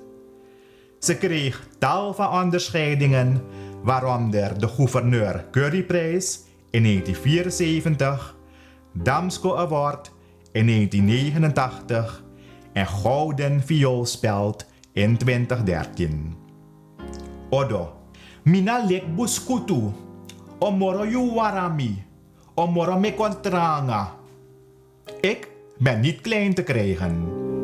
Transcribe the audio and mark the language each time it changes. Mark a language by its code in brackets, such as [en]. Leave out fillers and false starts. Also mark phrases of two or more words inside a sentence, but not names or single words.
[nl] Ze kreeg tal van onderscheidingen, waaronder de Gouverneur Curryprijs in 1974, Damsko Award in 1989 en Gouden Vioolspeld in 2013. [srn] Odo, mina lek buskutu, omoro yu warami, omoro me kontranga. [nl] Ik ben niet klein te krijgen.